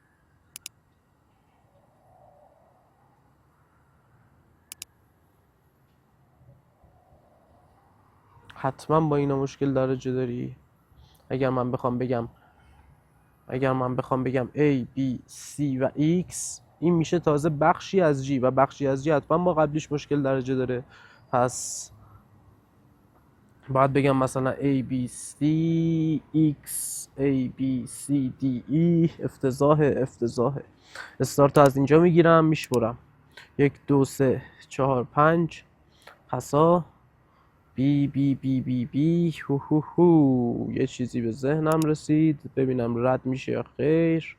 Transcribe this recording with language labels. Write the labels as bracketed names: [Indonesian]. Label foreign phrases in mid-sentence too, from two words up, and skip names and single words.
[Persian] حتما با اینا مشکل درجه داری. اگر من بخوام بگم A, B, C و X این میشه تازه بخشی از G و بخشی از G حتما با قبلیش مشکل درجه داره. پس باید بگم مثلا A, B, C, X, A, B, C, D, E. افتضاحه. استارت از اینجا میگیرم میشورم 1 2 3 4 5 پسا بی بی بی بی بی هو هو هو. یه چیزی به ذهنم رسید، ببینم رد میشه یا خیر.